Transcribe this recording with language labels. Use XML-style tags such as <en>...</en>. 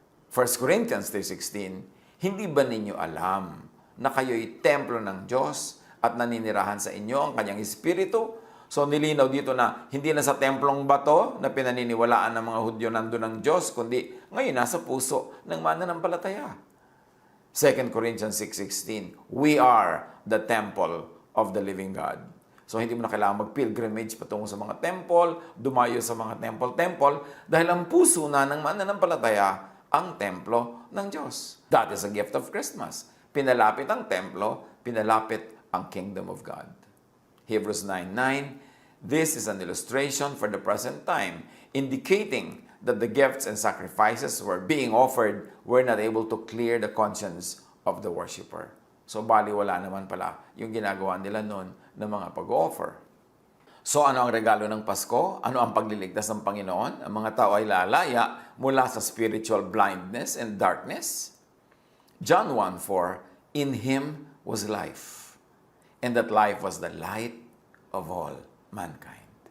<tl>1 Corinthians 3:16, hindi ba ninyo alam na kayo'y templo ng Diyos at naninirahan sa inyo ang kanyang Espiritu? So nilinaw dito na hindi na sa templong bato na pinaniniwalaan ng mga Hudyo nandun ng Diyos, kundi ngayon nasa puso ng mananampalataya.</tl> <en>2 Corinthians 6:16, we are the temple of the living God.</en> <tl>So hindi mo na kailangan mag-pilgrimage patungo sa mga temple, dumayo sa mga temple, dahil ang puso na ng mananampalataya ang templo ng Diyos.</tl> <en>That is a gift of Christmas.</en> <tl>Pinalapit ang templo, pinalapit ang</tl> <en>kingdom of God. Hebrews 9:9, this is an illustration for the present time, indicating that the gifts and sacrifices were being offered were not able to clear the conscience of the worshiper.</en> <tl>So, baliwala naman pala yung ginagawa nila noon ng mga pag-offer. So, ano ang regalo ng Pasko? Ano ang pagliligtas ng Panginoon? Ang mga tao ay lalaya mula sa</tl> <en>spiritual blindness and darkness. John 1:4, in Him was life, and that life was the light of all mankind.</en>